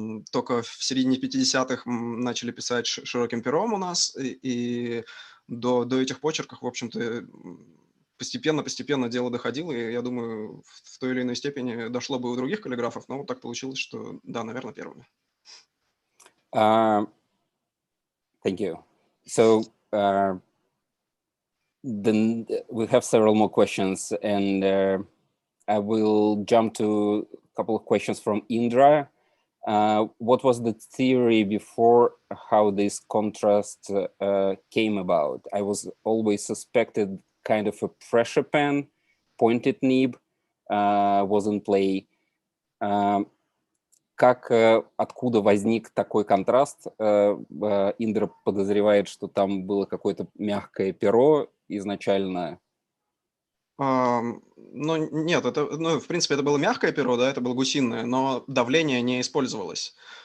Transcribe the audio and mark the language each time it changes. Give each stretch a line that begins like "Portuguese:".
Russian: Только в середине 50-х начали писать широким пером у нас, и до этих почерков, в общем-то, постепенно дело доходило, и я думаю, в той или иной степени дошло бы у других каллиграфов, но вот так получилось, что да, наверное, первыми.
English: Thank you. So then we have several more questions, and I will jump to a couple of questions from Indra. What was the theory before how this contrast came about? I was always suspected kind of a pressure pen, pointed nib was in play.
Russian: Откуда возник такой контраст? Индра подозревает, что там было какое-то мягкое перо изначально. Ну, нет, в принципе, это было мягкое перо, да, это было гусиное, но давление не использовалось.